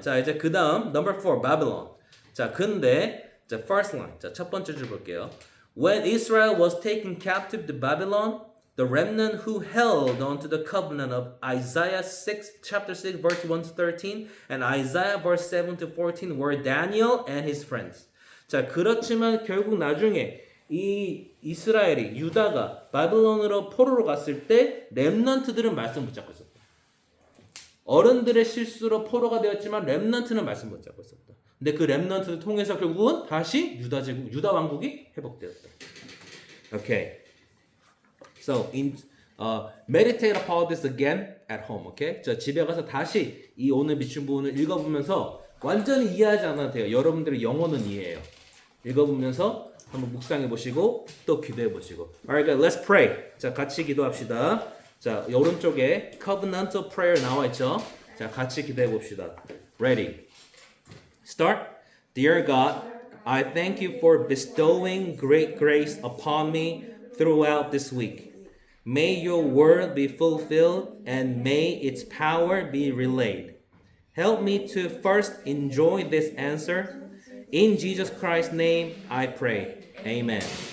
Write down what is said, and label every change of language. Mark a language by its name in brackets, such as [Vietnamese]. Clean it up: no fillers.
[Korean] 자, 이제 그 다음 [English] number 4, Babylon. [Korean] 자, 근데 자, [English] first line. [Korean] 자, 첫 번째 줄 볼게요. [English] When Israel was taken captive to Babylon, the remnant who held on to the covenant of Isaiah 6, chapter 6, verse 1 to 13, and Isaiah verse 7 to 14 were Daniel and his friends. [Korean] 자, 그렇지만 결국 나중에 이 이스라엘이 유다가 바벨론으로 포로로 갔을 때 렘넌트들은 말씀 붙잡고 있었다. 어른들의 실수로 포로가 되었지만 렘넌트는 말씀 붙잡고 있었다. 근데 그 렘넌트를 통해서 결국은 다시 유다 제국, 유다 왕국이 회복되었다. [English] Okay. So meditate about this again at home. Okay? [Korean] 자, 집에 가서 다시 이 오늘 비춘 부분을 읽어보면서 완전히 이해하지 않아도 돼요. 여러분들의 영어는 이해해요. 읽어보면서 한번 묵상해 보시고 또 기도해 보시고. [English] Alright, guys, let's pray. [Korean] 자, 같이 기도합시다. 자, 오른쪽에 covenantal prayer 나와 있죠. 자, 같이 기도해 봅시다. [English] Ready. Start. Dear God, I thank you for bestowing great grace upon me throughout this week. May your word be fulfilled and may its power be relayed. Help me to first enjoy this answer. In Jesus Christ's name, I pray. Amen.